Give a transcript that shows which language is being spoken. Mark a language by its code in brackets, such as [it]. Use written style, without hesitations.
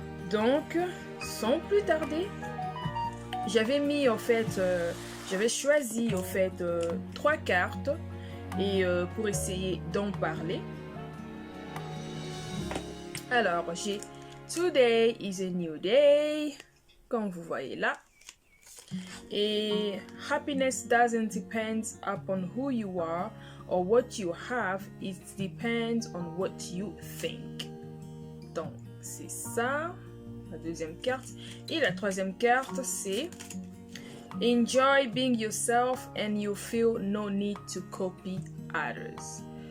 [fr] Donc sans plus tarder, j'avais mis en fait, j'avais choisi en fait 3 cartes et pour essayer d'en parler. Alors j'ai [en] Today is a new day, [fr] comme vous voyez là. [en] Et happiness doesn't depend upon who you are or what you have, it depends on what you think. [fr] Donc c'est ça, la deuxième carte. Et la troisième carte c'est [en] Enjoy being yourself and you feel no need to copy others.